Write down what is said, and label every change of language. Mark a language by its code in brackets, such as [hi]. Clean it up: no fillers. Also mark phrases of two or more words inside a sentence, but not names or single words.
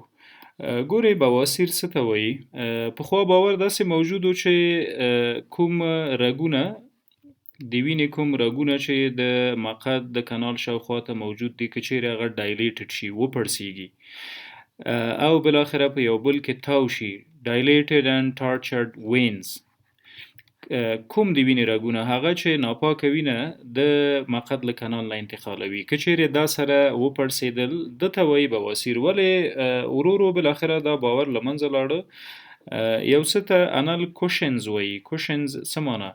[ps] ګورئ، بواسیر څه ته وایي؟ پخوا باور داسې موجود و چې کوم رګونه د وینې کوم رګونه چې د مقعد د کانال شاوخوا ته موجود دي، که چیرې هغه ډایلیټډ شي، وپړسیږي او بالاخره په یو بل کې تاو شي، [en] dilated and tortured veins. [ps] کوم د وینې رګونه هغه چې ناپاکه وینه د مقعد له کانال نه انتقالوي، که چیرې دا سره وپړسېدل ده ته وایي بواسیر. ولې ورو ورو بالاخره دا باور له منځه لاړه. یو څه ته [en] anal cushions [ps] وایي. کوشنز څه معنا؟